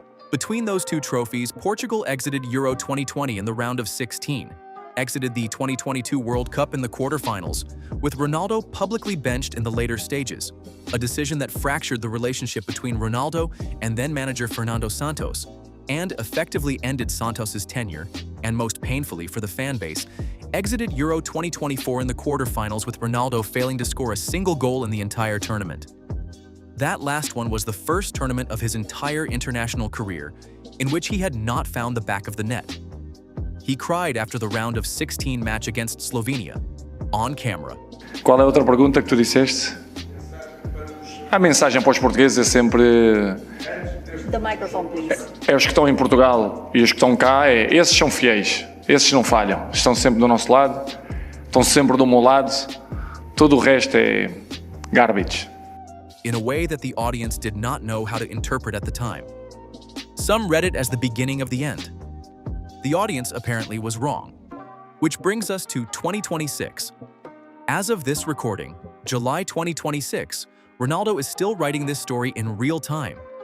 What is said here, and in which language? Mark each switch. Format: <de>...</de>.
<en>Between those 2 trophies, Portugal exited Euro 2020 in the round of 16, exited the 2022 World Cup in the quarterfinals, with Ronaldo publicly benched in the later stages, a decision that fractured the relationship between Ronaldo and then-manager Fernando Santos, and effectively ended Santos's tenure, and most painfully for the fan base, exited Euro 2024 in the quarterfinals with Ronaldo failing to score a single goal in the entire tournament. That last one was the first tournament of his entire international career in which he had not found the back of the net. He cried after the round of 16 match against Slovenia, on camera.</en> <pt>Qual é a outra pergunta que tu disseste? A mensagem para os portugueses é sempre...</pt> <en>The microphone, please.</en> <pt>É os que estão em Portugal e os que estão cá, esses são fiéis, esses não falham, estão sempre do nosso lado, estão sempre do meu lado, todo o resto é</pt> <en>garbage. In a way that the audience did not know how to interpret at the time. Some read it as the beginning of the end. The audience apparently was wrong. Which brings us to 2026. As of this recording, July 2026, Ronaldo is still writing this story in real time.</en>